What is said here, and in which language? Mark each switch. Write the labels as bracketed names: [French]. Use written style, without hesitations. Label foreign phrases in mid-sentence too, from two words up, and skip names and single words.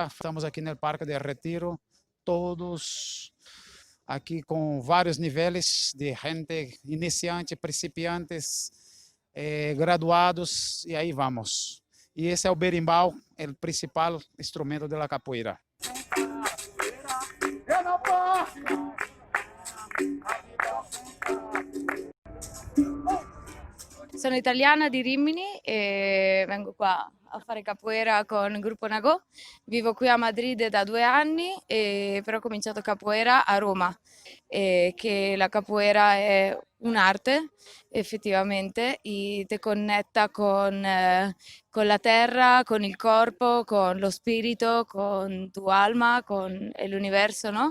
[Spanish] Estamos aquí en el Parque del Retiro, todos aquí con varios niveles de gente, iniciantes, principiantes, graduados, y ahí vamos. Y ese es el berimbau, el principal instrumento de la capoeira. [Italian] Sono italiana di Rimini e vengo qua a fare capoeira con il gruppo Nagò. Vivo qui a Madrid da 2 anni, però ho cominciato capoeira a Roma, che la capoeira è un'arte effettivamente e ti connetta con la terra, con il corpo, con lo spirito, [Spanish] con tu alma, [Italian] con l'universo, no?